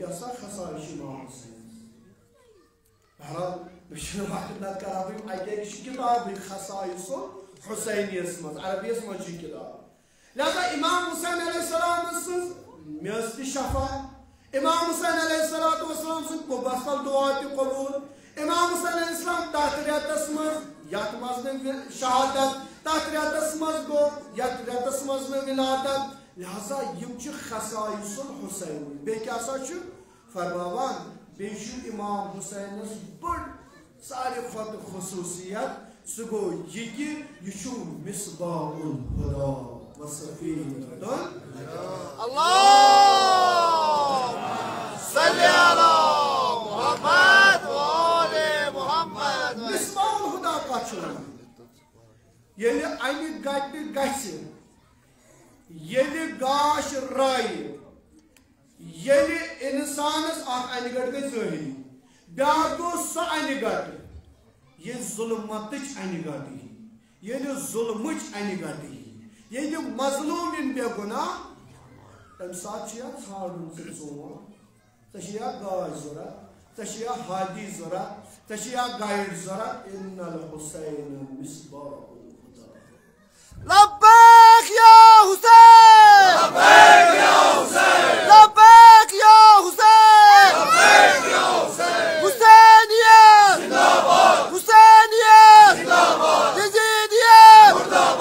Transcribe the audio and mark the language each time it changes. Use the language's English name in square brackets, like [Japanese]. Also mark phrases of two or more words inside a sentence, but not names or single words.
[Kashmiri] کیٛاہ سا خصائش امام حسین بہرحال مےٚ چھُنہٕ وقت نتہٕ کرہا بہٕ اکہِ چھِ کِتابٕے خصائص حسینیس منٛز عربیس منٛز چھِ کِتاب لہذا امام حسین [Arabic] علیہ السلام [Kashmiri] سٕنٛز میژ تہِ شفا امام حسین [Arabic] علیہ السلام [Kashmiri] سن قُبس تل دعا تہِ قبول امام حسین [Arabic] علیہ السلام [Kashmiri] تتھ ریتس مز یتھ مز شہادت تتھ ریتس مز گو یتھ ریتس مز ولادت لہذا یم چھ [Arabic] خصائص الحسین [Kashmiri] بیٚیہِ کیٛاہ سا چھُ فرماوان بیٚیہِ چھُ امام حسینس بٔڑ ساروی کھۄتہٕ خصوٗصیت سُہ گوٚو یہِ کہِ یہِ چھُ [Arabic] مصباح الہدى وصفیۃ اللہ صلی علی محمد و آل محمد مصباح الہدى [Kashmiri] کتھ چھُ ونان ییٚلہِ انہِ گٹہِ گژھِ ییٚلہِ گاش رایہِ ییٚلہِ اِنسانس اکھ انہِ گٹ گٔے ظٲہری بیٛاکھ گوٚو سۄ انہِ گٹہٕ ییٚلہِ ظُلمتٕچ انہِ گٹہٕ یی ییٚلہِ ظُلمٕچ انہِ گٹہٕ یی ییٚلہِ مظلوٗم یِن بے گُناہ تمہِ ساتہٕ چھُ یا ژھانڈُن ژٕ ژوٗنٛٹھ ژےٚ چھِ یا گاش ضوٚرتھ ژےٚ چھِ یا ہادی ضوٚرتھ ژےٚ چھِ یا گایِڈ ضوٚرتھ [Arabic] اِن الحسین مصباح الہدى لبیک یا حسین [Kashmiri] لبیک یا حسین لبیک یا حسین لبیک یا حسین [Urdu] حسینیت زندہ باد حسینیت زندہ باد یزیدیت